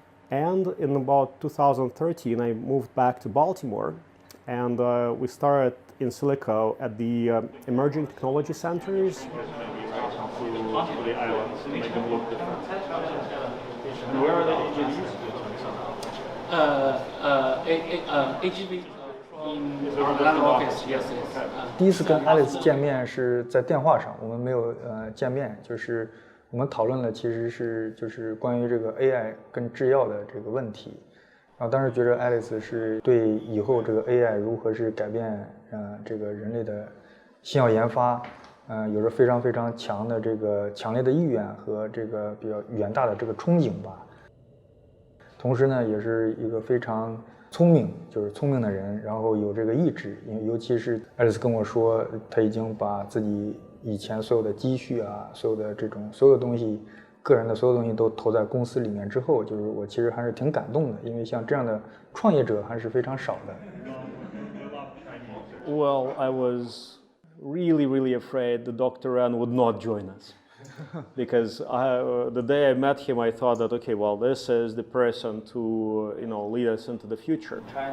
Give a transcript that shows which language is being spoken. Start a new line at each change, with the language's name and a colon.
English: And in about 2013, I moved back to Baltimore, and we started in silico at the emerging technology centers. The islands, make them look different. Where are the AGVs? AGV in our London office, yes.
Chinese: 第一次跟 Alex 见面是在电话上，我们没有见面，就是我们讨论了其实是就是关于这个 AI 跟制药的这个问题。然后当时觉得 Alex 是对以后这个 AI 如何是改变这个人类的新药研发，有着非常强的这个强烈的意愿和这个比较远大的这个憧憬吧。同时呢，也是一个非常聪明的人，然后有这个意志，尤其是 Alex 跟我说，他已经把自己以前所有的积蓄啊，所有的东西。个人的所有东西都投在公司里面之后，就是我其实还是挺感动的，因为像这样的创业者还是非常少的。
English: Well, I was really afraid that Dr. Ren would not join us. Because the day I met him, I thought that, okay, well, this is the person to, lead us into the future.